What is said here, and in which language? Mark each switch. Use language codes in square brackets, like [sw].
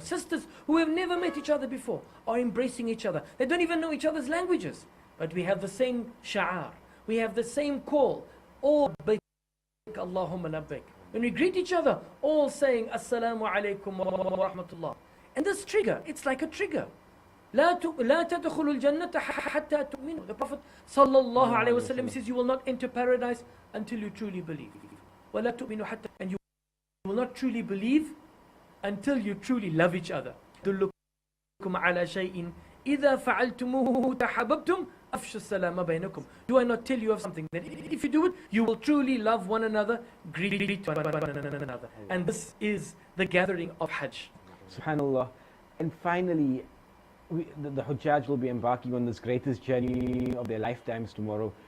[en] Sisters who have never met each other before are embracing each other. They don't even know each other's languages. But we have the same sha'ar. We have the same call. All [ar] labbaik Allahumma labbaik. [en] When we greet each other, all saying Assalamu alaikum wa rahmatullah. And this trigger, it's like a trigger. [ar] لا تدخلوا الجنة حتى تؤمنوا. [en] The Prophet sallallahu alaihi wasallam says, you will not enter paradise until you truly believe. [ar] ولا تؤمنوا حتى. [en] And you will not truly believe until you truly love each other. [ar] دلكم على شيء إذا فعلتموه تحاببتم أفشوا السلام بينكم. [en] Do I not tell you of something that if you do it, you will truly love one another, greet one another. And this is the gathering of Hajj. Subhanallah. And finally, the HAJJ will be embarking on this greatest journey of their lifetimes tomorrow.